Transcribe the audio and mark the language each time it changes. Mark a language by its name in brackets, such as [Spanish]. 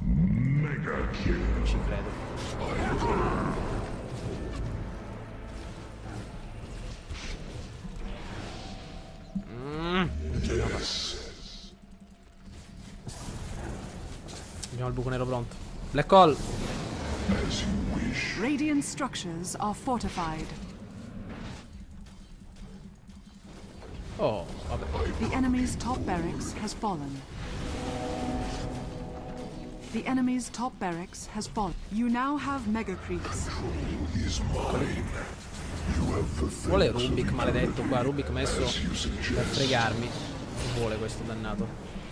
[Italian] Non ci credo. Non ce l'abbiamo fatta. Abbiamo il buco nero pronto. [English] Black hole. Radiant structures are fortified. [Italian] Oh, vabbè. [English] The enemy's top barracks has fallen. The enemy's top barracks has fallen. You now have mega creeps. [Italian] Vuole Rubik, maledetto qua. Rubik messo per fregarmi. Non vuole questo dannato.